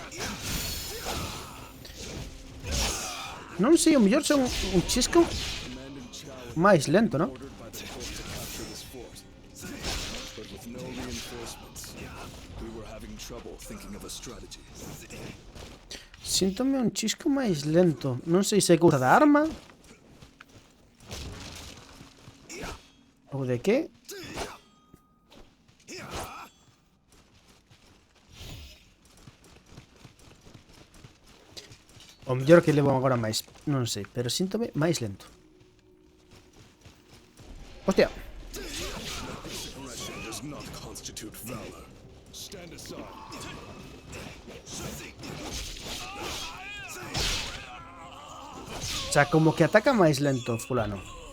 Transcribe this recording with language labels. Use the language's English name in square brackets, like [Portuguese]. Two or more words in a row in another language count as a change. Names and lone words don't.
[Galician] Non sei, o mellor son un chisco. [English] Commander [Spanish] más lento, ¿no? [English] ordered by the court to capture this fort. But with no reinforcements, we were having trouble thinking of a strategy. [Galician] Síntome un chisco máis lento. Non sei se é cousa da arma ou de que. O mellor que levo agora máis. Non sei, pero síntome máis lento. Hostia. [English] Aggression does not constitute valor. Stand aside. [Spanish] O sea, [Galician] como que ataca máis lento fulano.